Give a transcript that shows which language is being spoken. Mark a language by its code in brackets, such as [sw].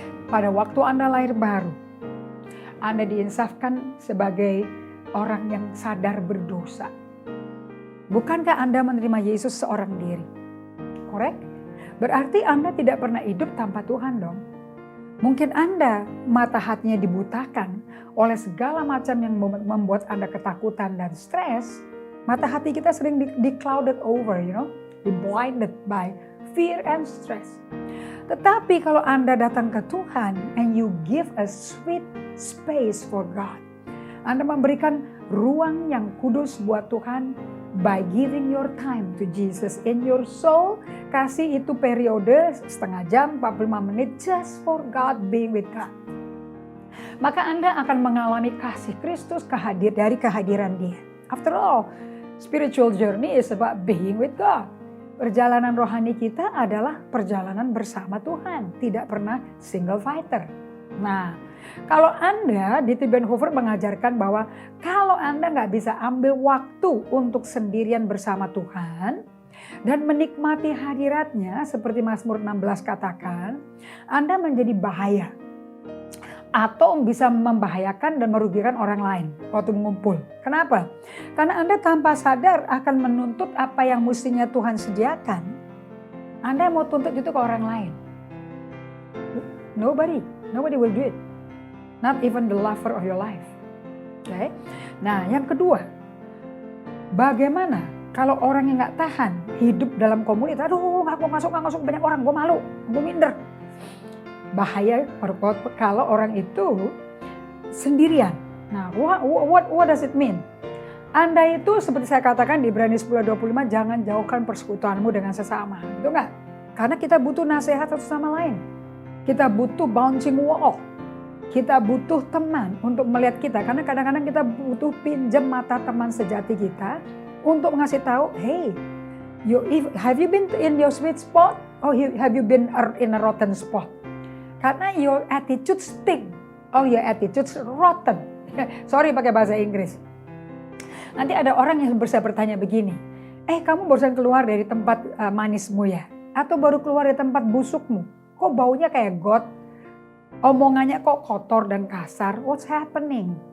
[id] Pada waktu Anda lahir baru, Anda diinsafkan sebagai orang yang sadar berdosa. Bukankah Anda menerima Yesus seorang diri? Korek? Berarti Anda tidak pernah hidup tanpa Tuhan dong. Mungkin Anda mata hatinya dibutakan oleh segala macam yang membuat Anda ketakutan dan stres. Mata hati kita sering [en] di-clouded over, di-blinded by fear and stress. [id] Tetapi kalau Anda datang ke Tuhan [en] and you give a sweet space for God, [id] Anda memberikan ruang yang kudus buat Tuhan [en] by giving your time to Jesus in your soul. [id] Kasih itu periode setengah jam, 45 menit [en] just for God, being with God. [id] Maka Anda akan mengalami kasih Kristus dari kehadiran Dia. [en] After all, spiritual journey is about being with God. [id] Perjalanan rohani kita adalah perjalanan bersama Tuhan, tidak pernah [en] single fighter. [id] Nah, kalau Anda, Dietrich Bonhoeffer mengajarkan bahwa kalau Anda nggak bisa ambil waktu untuk sendirian bersama Tuhan dan menikmati hadiratnya seperti Mazmur 16 katakan, Anda menjadi bahaya atau bisa membahayakan dan merugikan orang lain waktu mengumpul. Kenapa? Karena Anda tanpa sadar akan menuntut apa yang mestinya Tuhan sediakan. Anda mau tuntut itu ke orang lain. [en] Nobody will do it. Not even the lover of your life. Okay? [id] Nah, yang kedua, bagaimana kalau orang yang nggak tahan hidup dalam komunitas? Aduh, nggak masuk banyak orang, gue malu, gue minder. Bahaya kalau orang itu sendirian. Nah, [en] what does it mean? [id] Anda itu seperti saya katakan di Ibrani 10:25, jangan jauhkan persekutuanmu dengan sesama. Itu enggak? Karena kita butuh nasihat satu sama lain. Kita butuh [en] bouncing wall. [id] Kita butuh teman untuk melihat kita. Karena kadang-kadang kita butuh pinjam mata teman sejati kita untuk ngasih tahu, [en] hey, have you been in your sweet spot? Or have you been in a rotten spot? [id] Karena [en] your attitude stink. Oh, your attitude rotten. [id] Sorry pakai bahasa Inggris. Nanti ada orang yang bisa bertanya begini. Kamu barusan keluar dari tempat manismu ya? Atau baru keluar dari tempat busukmu? Kok baunya kayak got? Omongannya kok kotor dan kasar? [en] What's happening?